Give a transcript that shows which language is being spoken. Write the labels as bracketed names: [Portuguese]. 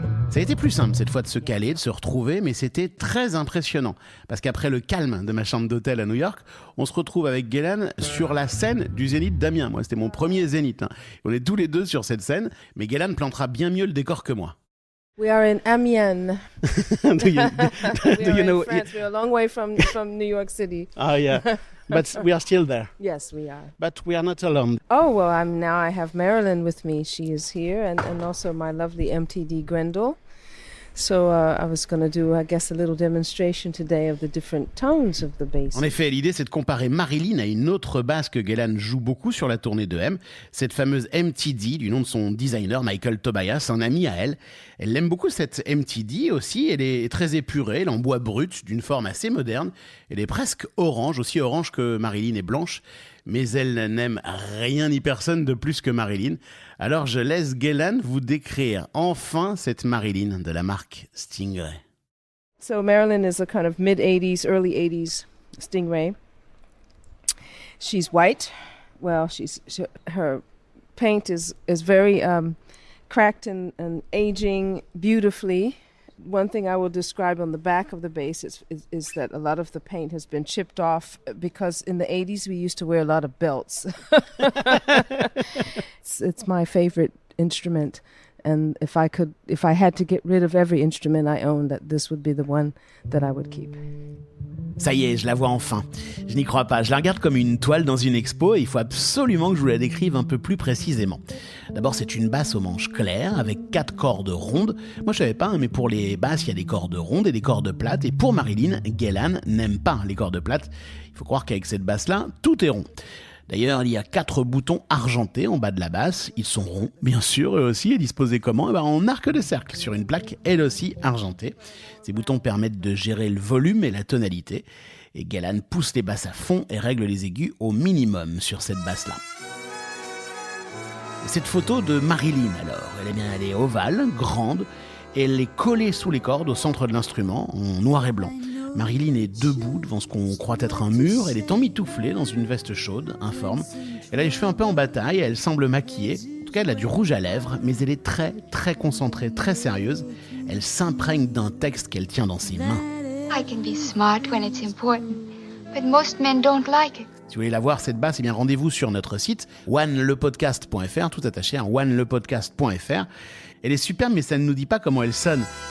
[French] Ça a été plus simple cette fois de se caler, de se retrouver, mais c'était très impressionnant. Parce qu'après le calme de ma chambre d'hôtel à New York, on se retrouve avec Guélan sur la scène du Zénith d'Amiens. Moi, c'était mon premier Zénith. Hein. On est tous les deux sur cette scène, mais Guélan plantera bien mieux le décor que moi. [English] We are in Amiens. do you know? In France. We're a long way from New York City. Ah, yeah. But we are still there. Yes, we are. But we are not alone. Oh, well, I have Marilyn with me. She is here, and also my lovely MTD Grendel. So I was going to do, I guess, a little demonstration today of the different tones of the bass. [French] En effet, l'idée, c'est de comparer Marilyn à une autre basse que Guélan joue beaucoup sur la tournée de M, cette fameuse MTD, du nom de son designer Michael Tobias, un ami à elle. Elle aime beaucoup cette MTD aussi, elle est très épurée, elle est en bois brut, d'une forme assez moderne. Elle est presque orange, aussi orange que Marilyn est blanche. Mais elle n'aime rien ni personne de plus que Marilyn. Alors je laisse Guélan vous décrire enfin cette Marilyn de la marque Stingray. [English] So Marilyn is a kind of mid-80s, early 80s Stingray. She's white. Well, her paint is very cracked and aging beautifully. One thing I will describe on the back of the bass is that a lot of the paint has been chipped off because in the 80s we used to wear a lot of belts. It's my favorite instrument And if I had to get rid of every instrument I own, that this would be the one that I would keep. [French] Ça y est, je la vois enfin. Je n'y crois pas. Je la regarde comme une toile dans une expo et il faut absolument que je vous la décrive un peu plus précisément. D'abord, c'est une basse aux manches claires avec 4 cordes rondes. Moi, je savais pas, mais pour les basses, il y a des cordes rondes et des cordes plates. Et pour Marilyn, Ghellan n'aime pas les cordes plates. Il faut croire qu'avec cette basse-là, tout est rond. D'ailleurs, il y a 4 boutons argentés en bas de la basse. Ils sont ronds, bien sûr, eux aussi. Et disposés comment ? En arc de cercle, sur une plaque, elle aussi argentée. Ces boutons permettent de gérer le volume et la tonalité. Et Ghellan pousse les basses à fond et règle les aigus au minimum sur cette basse-là. Et cette photo de Marilyn, alors, elle est ovale, grande, et elle est collée sous les cordes au centre de l'instrument, en noir et blanc. Marilyn est debout devant ce qu'on croit être un mur, elle est emmitouflée dans une veste chaude, informe. Elle a les cheveux un peu en bataille, elle semble maquillée. En tout cas, elle a du rouge à lèvres, mais elle est très, très concentrée, très sérieuse. Elle s'imprègne d'un texte qu'elle tient dans ses mains. [English] I can be smart when it's important, but most men don't like it. [French] Si vous voulez la voir, cette basse, rendez-vous sur notre site, onelepodcast.fr, tout attaché, onelepodcast.fr. Elle est superbe, mais ça ne nous dit pas comment elle sonne.